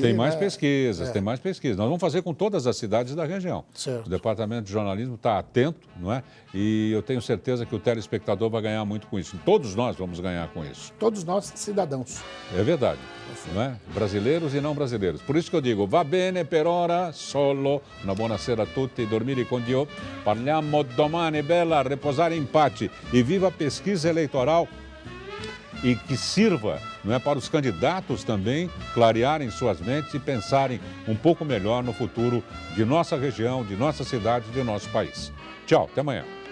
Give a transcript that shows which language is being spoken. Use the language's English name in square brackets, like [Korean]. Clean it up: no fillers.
[Portuguese] Tem mais pesquisas, tem mais pesquisas. Nós vamos fazer com todas as cidades da região. Certo. O Departamento de Jornalismo está atento, não é? E eu tenho certeza que o telespectador vai ganhar muito com isso. Todos nós vamos ganhar com isso. Todos nós, cidadãos. É verdade, não é? Brasileiros e não brasileiros. Por isso que eu digo, [Italian] va bene per ora, solo, una buonasera a tutti, dormire con Dio, parliamo domani, bella, reposare in pace. [Portuguese] E viva a pesquisa eleitoral e que sirva, não é, para os candidatos também clarearem suas mentes e pensarem um pouco melhor no futuro de nossa região, de nossa cidade, de nosso país. Tchau, até amanhã.